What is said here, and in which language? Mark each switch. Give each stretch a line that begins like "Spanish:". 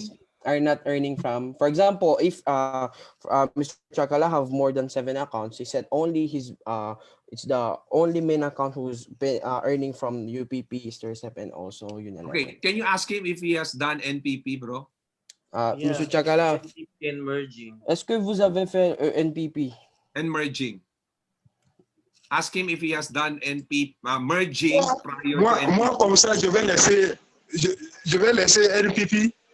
English: Yes, are not earning from. For example, if Mr. Chakala have more than 7 accounts, he said only his it's the only main account who's earning from UPP, StarStep, and also Unilevel. Okay, can you ask him if he has done NPP, bro?
French: Monsieur Chakala,
English: In merging.
French: est-ce que vous avez fait NPP?
English: And merging. Ask him if he has done NP merging prior to NPP.
French: Moi, comme ça, je vais laisser NPP.